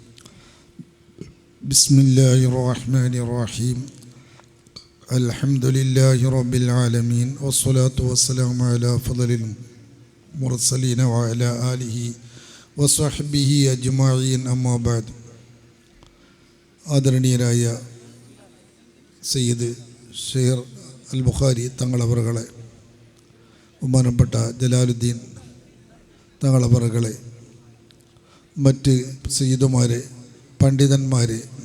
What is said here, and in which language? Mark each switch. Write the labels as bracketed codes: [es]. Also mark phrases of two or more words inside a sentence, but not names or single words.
[ar] بسم الله الرحمن الرحيم. الحمد لله رب العالمين والصلاة والسلام على فضل المرسلين وعلى آله وصحبه أجمعين أما بعد. [ml] ആദരണീയരായ സയ്യിദ് ഷെയ്ർ അൽ ബുഖാരി തങ്ങളവറുകളെ, ബഹുമാനപ്പെട്ട ജലാലുദ്ദീൻ തങ്ങളവറുകളെ, മറ്റ് സയ്യിദുമാരെ, പണ്ഡിതന്മാരെ,